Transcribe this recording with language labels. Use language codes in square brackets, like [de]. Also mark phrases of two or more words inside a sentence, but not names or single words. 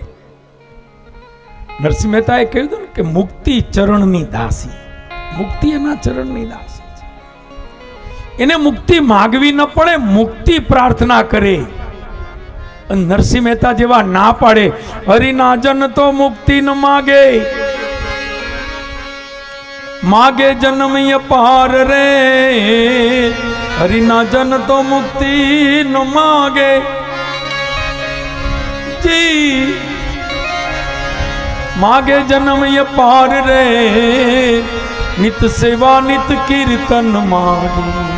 [gu] નરસિંહ મહેતાએ કહ્યું હતું ને કે મુક્તિ ચરણની દાસી, મુક્તિ એના ચરણની દાસી છે. એને મુક્તિ માગવી ન પડે, મુક્તિ પ્રાર્થના કરે. નરસિંહ મહેતા જેવા ના પાડે, હરિના જન તો મુક્તિ ન માગે, માગે જન્મ અપાર રે, હરિના જન તો મુક્તિ ન માગે જી, માગે જન્મ અપાર રે, નિત સેવા નિત કીર્તન માગે,